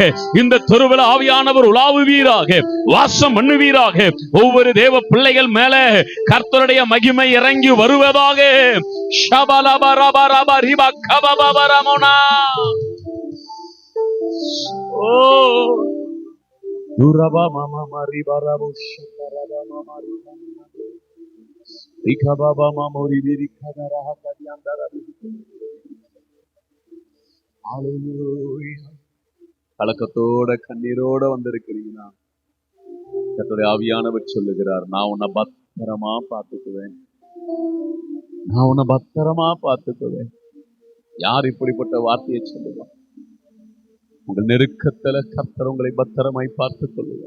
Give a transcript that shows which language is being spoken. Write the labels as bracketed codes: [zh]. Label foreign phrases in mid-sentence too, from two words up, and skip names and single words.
[ta] இந்த தெருவில் ஆவியானவர் உலாவுவீராக, வாசம் பண்ணுவீராக. ஒவ்வொரு தேவ பிள்ளைகள் மேல கர்த்தருடைய மகிமை இறங்கி வருவதாக. ஓ Duraba mama mari barabu shakaraba mama rikababa mamori birikadara hakadiandara. ஹalleluya. கலக்கத்தோட கண்ணீரோட வந்திருக்கிறீங்கன்னா கர்த்தருடைய ஆவியானவர் சொல்லுகிறார், நான் உன்னை பத்திரமா பார்த்துக்குவேன், நான் உன்னை பத்திரமா பார்த்துக்குவேன். யார் இப்படிப்பட்ட வார்த்தையை சொல்லுவார்? உங்கள் நெருக்கத்துல கர்த்தர் உங்களை பத்திரமாய் பார்த்துக் கொள்ளுவார்.